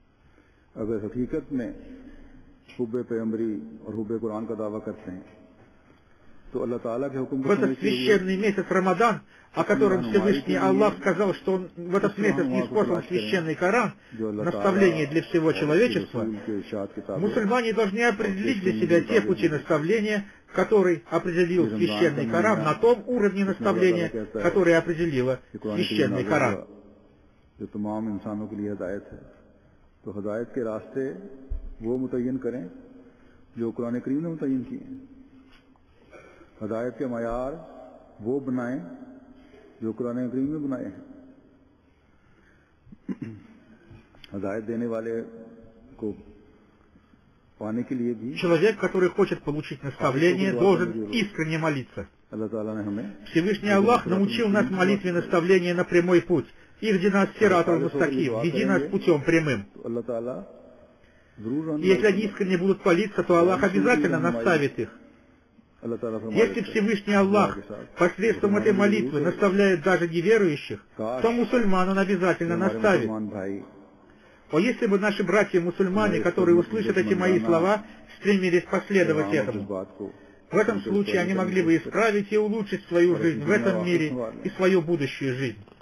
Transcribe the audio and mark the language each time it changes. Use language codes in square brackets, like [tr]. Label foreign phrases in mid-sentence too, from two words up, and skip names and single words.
[ru] В этот священный месяц Рамадан, о котором Всевышний Аллах сказал, что он в этот месяц ниспослан священный Коран, наставление для всего человечества, мусульмане должны определить для себя те пути наставления, который определил священный Коран, на том уровне наставления, который определила священный Коран. [ur] ہدایت کے معیار وہ بنائیں جو قرآن کریم میں بنائے ہیں. ہدایت دینے والے کو پانے کے لیے بھی [ru] человек, который хочет получить наставление, должен искренне молиться. Всевышний Аллах научил нас молитве наставления на прямой путь. [ar] اهدنا الصراط المستقيم, [ru] веди нас путем прямым. И если они искренне будут молиться, то Аллах обязательно наставит их. Если Всевышний Аллах посредством этой молитвы наставляет даже неверующих, то мусульман он обязательно наставит. А если бы наши братья-мусульмане, которые услышат эти мои слова, стремились последовать этому, в этом случае они могли бы исправить и улучшить свою жизнь в этом мире и свою будущую жизнь.